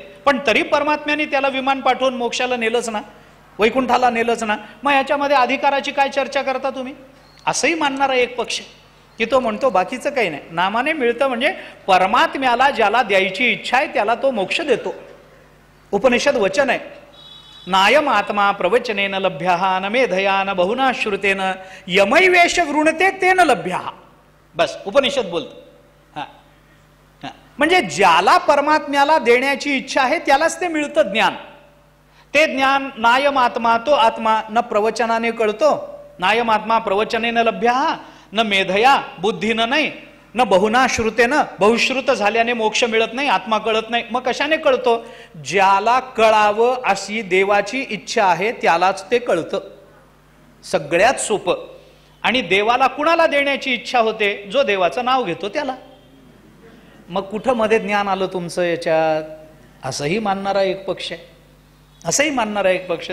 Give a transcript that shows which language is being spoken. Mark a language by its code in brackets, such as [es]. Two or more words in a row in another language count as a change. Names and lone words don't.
[mr] पण तरी परमात्म्याने त्याला विमान पाठवून मोक्षाला नेलंच ना, वैकुंठाला नेलंच ना. मग याच्यामध्ये अधिकाराची काय चर्चा करता तुम्ही? असंही मानणारा एक पक्ष की तो म्हणतो बाकीचं काही नाही, नामाने मिळतं म्हणजे परमात्म्याला ज्याला द्यायची इच्छा आहे त्याला तो मोक्ष देतो. उपनिषद वचन आहे, [sa] नायम आत्मा प्रवचनेन लभ्यः न मेधया न बहुना श्रुतेन यमैवेश वृणते तेन लभ्यः. [mr] बस उपनिषद बोलतो. म्हणजे ज्याला परमात्म्याला देण्याची इच्छा आहे त्यालाच ते मिळतं ज्ञान. ते ज्ञान [sa] नायम आत्मा, [mr] तो आत्मा न प्रवचनाने कळतो, [sa] नायम आत्मा प्रवचनेन लभ्यः न मेधया, [mr] बुद्धीनं नाही, [sa] न बहुना श्रुतेनं, [mr] बहुश्रुत झाल्याने मोक्ष मिळत नाही, आत्मा कळत नाही. मग कशाने कळतो? ज्याला कळावं अशी देवाची इच्छा आहे त्यालाच ते कळतं. सगळ्यात सोपं. आणि देवाला कुणाला देण्याची इच्छा होते? जो देवाचं नाव घेतो त्याला. मग कुठं मध्ये ज्ञान आलं तुमचं याच्यात? असंही मानणारा एक पक्ष आहे, असंही मानणारा एक पक्ष.